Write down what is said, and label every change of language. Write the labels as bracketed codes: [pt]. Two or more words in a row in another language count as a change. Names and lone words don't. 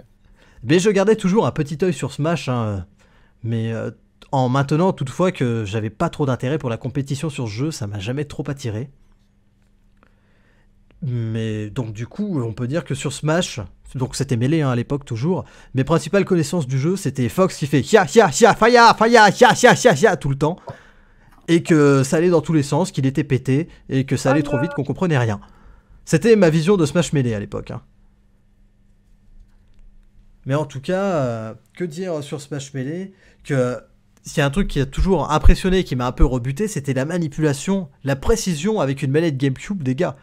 [fr] Mais je gardais toujours un petit œil sur Smash, hein, mais en maintenant toutefois que j'avais pas trop d'intérêt pour la compétition sur ce jeu, ça m'a jamais trop attiré. Mais donc du coup, on peut dire que sur Smash, Donc c'était Melee à l'époque toujours. Mes principales connaissances du jeu, c'était Fox qui fait ya ya ya faya faya ya ya ya ya tout le temps. Et que ça allait dans tous les sens, qu'il était pété, et que ça allait trop vite qu'on comprenait rien. C'était ma vision de Smash Melee à l'époque. Hein. Mais en tout cas, que dire sur Smash Melee? Que s'il y a un truc qui a toujours impressionné, qui m'a un peu rebuté, c'était la manipulation, la précision avec une manette GameCube des gars.